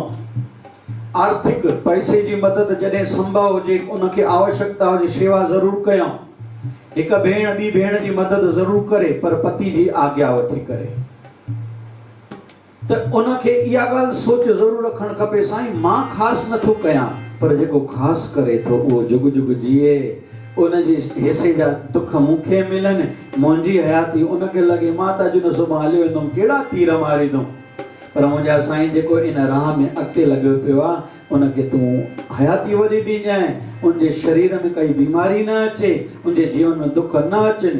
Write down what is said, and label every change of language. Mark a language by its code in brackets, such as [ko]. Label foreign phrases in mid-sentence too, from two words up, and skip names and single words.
[sd] आर्थिक पैसे जी मदद जॾहिं संभव हुजे, उनखे आवश्यकता हुजे, शेवा ज़रूर कयूं। हिक भेण ॿी भेण जी मदद ज़रूर करे, पर पति जी आज्ञा वठी करे। त उनखे इहा ॻाल्हि सोच ज़रूर रखणु खपे, साईं मां ख़ासि नथो कयां, पर जेको ख़ासि करे थो उहो जुग जुग जिए। उनजी हिसे जा दुख मूंखे मिलनि, मुंहिंजी हयाती उनखे लॻे मां त अॼु न सुभाणे हली वेंदुमि, कहिड़ा तीर मारींदुमि। पर मुंहिंजा साईं जेको इन राह में अॻिते लॻो पियो आहे, उनखे तूं हयाती वरी ॾिजांइ, उनजे शरीर में काई बीमारी न अचे, उनजे जीवन में दुख न अचनि।